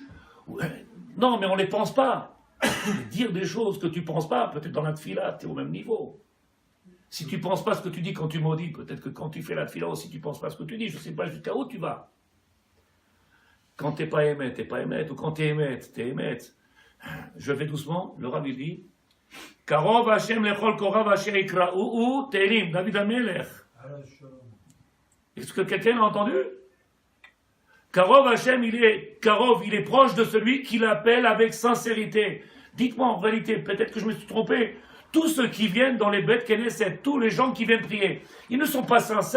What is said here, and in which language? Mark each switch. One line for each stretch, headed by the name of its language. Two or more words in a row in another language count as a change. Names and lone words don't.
French: Non, mais on ne les pense pas. Dire des choses que tu ne penses pas, peut-être dans la tfila, tu es au même niveau. Si tu ne penses pas ce que tu dis quand tu maudis, peut-être que quand tu fais la tfila aussi, tu ne penses pas ce que tu dis. Je ne sais pas jusqu'à où tu vas. Quand tu n'es pas émet, tu n'es pas émet. Ou quand tu es émet, tu es émet. Je vais doucement. Le rabbi dit
Hebrew: קרוב השם לכל קראיו אשר יקראהו
French: Tehillim, David HaMelech. Est-ce que quelqu'un l'a entendu?
Hebrew: קרוב השם,
French: il est proche de celui qui l'appelle avec sincérité. Dites-moi en réalité, peut-être que je me suis trompé, tous ceux qui viennent dans les bêtes Knesset, tous les gens qui viennent prier, ils ne sont pas sincères?